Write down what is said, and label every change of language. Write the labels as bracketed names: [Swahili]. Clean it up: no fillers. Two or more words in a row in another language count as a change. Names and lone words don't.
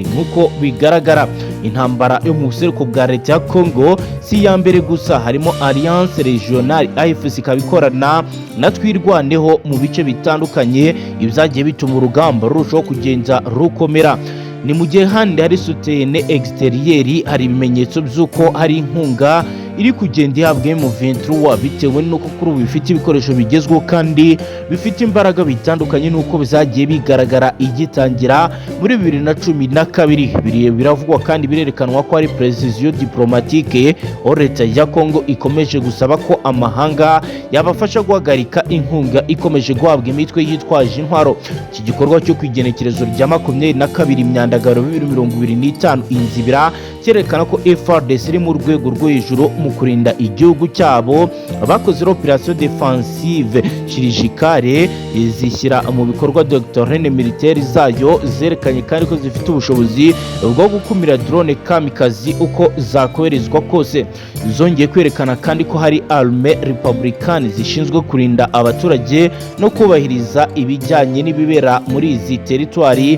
[Kinyarwanda] Nk'uko bigaragara, intambara yo mu buseruko bwa leta ya Congo si iya mbere gusa. Harimo [French] alliance régionale. [Kinyarwanda] AFC ikabikorana na twirwaneho mu bice bitandukanye, ibyagiye bituma urugamba rurushaho kugenda rukomera. Ni mu gihe handi hari [French] soutien extérieur, [Kinyarwanda] hari ibimenyetso by'uko hari inkunga iri kugenda ihabwa mu 23 bitewe n'uko kuri ubu bifite ibikoresho bigezweho kandi bifite imbaraga bitandukanye n'uko bizagiye bigaragara igitangira muri 2012. Biravugwa kandi birerekanwa ko ari [French] precision diplomatique. [Kinyarwanda] Leta ya Congo ikomeje gusaba ko amahanga yabafasha guhagarika inkunga ikomeje guhabwa imitwe yitwaje intwaro. Iki gikorwa cyo kwigenekerezo rya 22 Myandagaro 2025 inzibira cyerekana ko Fardc iri mu rwego rwo hejuru mu kurinda igihugu cyabo. Bakoze [French] opération défensive chirurgicale [Kinyarwanda] zishyira mu bikorwa [French] doctrine militaire [Kinyarwanda] zayo, zerekanye kandi ko zifite ubushobozi bwo gukumira drone kamikazi uko zakoherezwa kose. Zongeye kwerekana kandi ko hari [French] armée républicaine [Kinyarwanda] zishinzwe kurinda abaturage no kubahiriza ibijyanye n'ibibera muri izi territoire.